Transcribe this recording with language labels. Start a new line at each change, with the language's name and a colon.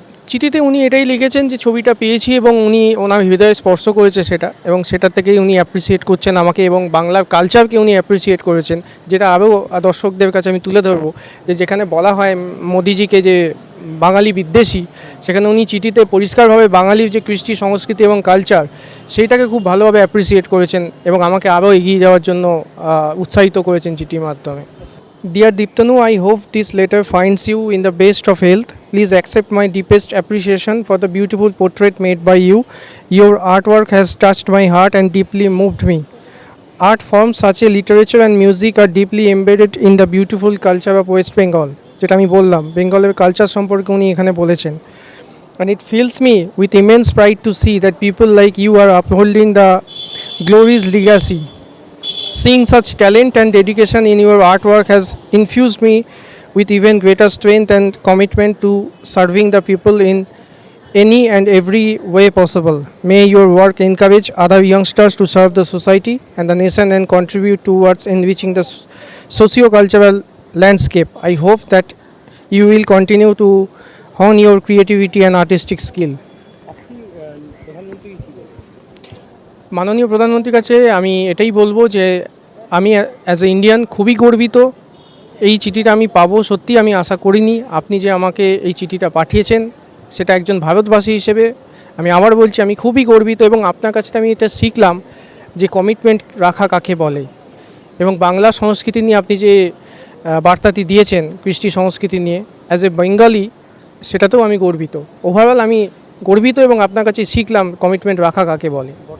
Bangla: চিঠিতে উনি এটাই লিখেছেন যে ছবিটা পেয়েছি এবং ওনার হৃদয়ে স্পর্শ করেছে সেটা, এবং সেটা থেকেই উনি অ্যাপ্রিসিয়েট করছেন আমাকে, এবং বাংলার কালচারকে উনি অ্যাপ্রিসিয়েট করেছেন, যেটা আরও দর্শকদের কাছে আমি তুলে ধরবো। যেখানে বলা হয় মোদিজিকে যে বাঙালি বিদ্বেষী, সেখানে উনি চিঠিতে পরিষ্কারভাবে বাঙালির যে কৃষ্টি সংস্কৃতি এবং কালচার, সেইটাকে খুব ভালোভাবে অ্যাপ্রিসিয়েট করেছেন এবং আমাকে আরও এগিয়ে যাওয়ার জন্য উৎসাহিত করেছেন চিঠির মাধ্যমে।
English: Dear Diptanu, I hope this letter finds you in the best of health. Please accept my deepest appreciation for the beautiful portrait made by you. Your artwork has touched my heart and deeply moved me. Art forms such as literature and music are deeply embedded in the beautiful culture of West Bengal.
Bangla: যেটা আমি বললাম, বেঙ্গলের culture সম্পর্কে উনি এখানে বলেছেন।
English: And it fills me with immense pride to see that people like you are upholding the glory's legacy. Seeing such talent and dedication in your artwork has infused me with even greater strength and commitment to serving the people in any and every way possible. May your work encourage other youngsters to serve the society and the nation and contribute towards enriching the socio-cultural landscape. I hope that you will continue to hone your creativity and artistic skill.
Bangla: মাননীয় প্রধানমন্ত্রীর কাছে আমি এটাই বলবো যে আমি
English: as a Indian
Bangla: খুবই গর্বিত। এই চিঠিটা আমি পাবো সত্যি আমি আশা করিনি। আপনি যে আমাকে এই চিঠিটা পাঠিয়েছেন, সেটা একজন ভারতবাসী হিসেবে আমি আবার বলছি আমি খুবই গর্বিত, এবং আপনার কাছে আমি এটা শিখলাম যে কমিটমেন্ট রাখা কাকে বলে, এবং বাংলা সংস্কৃতি নিয়ে আপনি যে বার্তাটি দিয়েছেন কৃষ্টি সংস্কৃতি নিয়ে,
English: as a Bengali
Bangla: সেটাতেও আমি গর্বিত। ওভারঅল আমি গর্বিত এবং আপনার কাছে শিখলাম কমিটমেন্ট রাখা কাকে বলে।